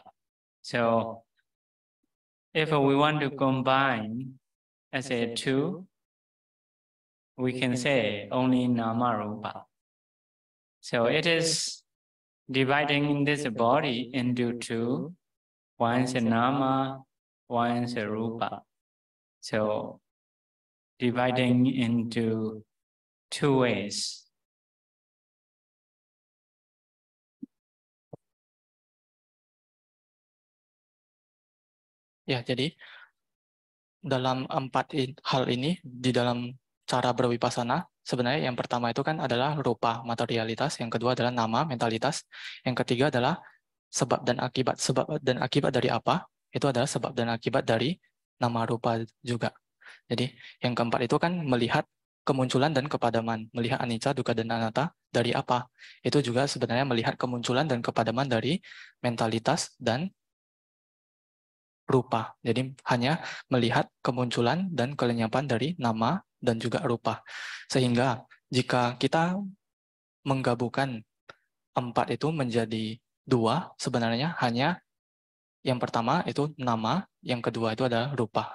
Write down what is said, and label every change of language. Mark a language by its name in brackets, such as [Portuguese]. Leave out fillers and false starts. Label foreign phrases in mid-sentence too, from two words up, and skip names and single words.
[English] So if we want to combine as a 2, we can say only [Pali] nama rupa. [English] So it is dividing this body into 2. One is a nama, one is a rupa. So dividing into 2 ways. [Indonesian] Ya, jadi dalam 4 hal ini di dalam cara bervipassana, sebenarnya yang pertama itu kan adalah rupa, materialitas, yang kedua adalah nama, mentalitas, yang ketiga adalah sebab dan akibat. Sebab dan akibat dari apa? Itu adalah sebab dan akibat dari [Pali] nama rupa [Indonesian] juga. Jadi yang keempat itu kan melihat kemunculan dan kepadaman, melihat [Pali] anicca, dukkha, [Indonesian] dan anatta dari apa? Itu juga sebenarnya melihat kemunculan dan kepadaman dari mentalitas dan rupa. Jadi hanya melihat kemunculan dan kelenyapan dari nama dan juga rupa. Sehingga jika kita menggabungkan 4 itu menjadi 2, sebenarnya hanya yang pertama itu nama, yang kedua itu adalah rupa.